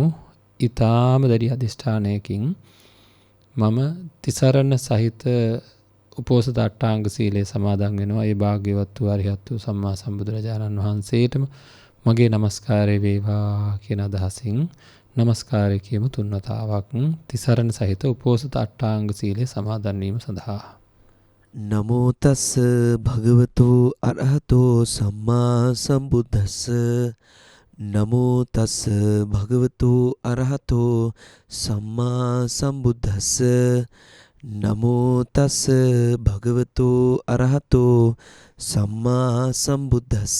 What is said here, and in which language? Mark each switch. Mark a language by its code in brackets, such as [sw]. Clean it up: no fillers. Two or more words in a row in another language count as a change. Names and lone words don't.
[si] ඊ타ම දැඩි අධිෂ්ඨානයකින් මම තිසරණ සහිත උපෝසත අට්ටාංග සීලය සමාදන් වෙනවා. ඒ භාග්‍යවත් වූ අරිහත් වූ සම්මා සම්බුදුරජාණන් වහන්සේටම මගේ নমස්කාරය වේවා කියන අදහසින් নমස්කාරය කියමු තුන්වතාවක් තිසරණ සහිත උපෝසත අට්ටාංග සීලය සමාදන් වීම සඳහා. [pi] නමෝ තස් භගවතු අරහතෝ සම්මා සම්බුද්දස්ස. නමෝ තස් භගවතු අරහතෝ සම්මා සම්බුද්දස්ස. නමෝ තස් භගවතු අරහතෝ සම්මා සම්බුද්දස්ස.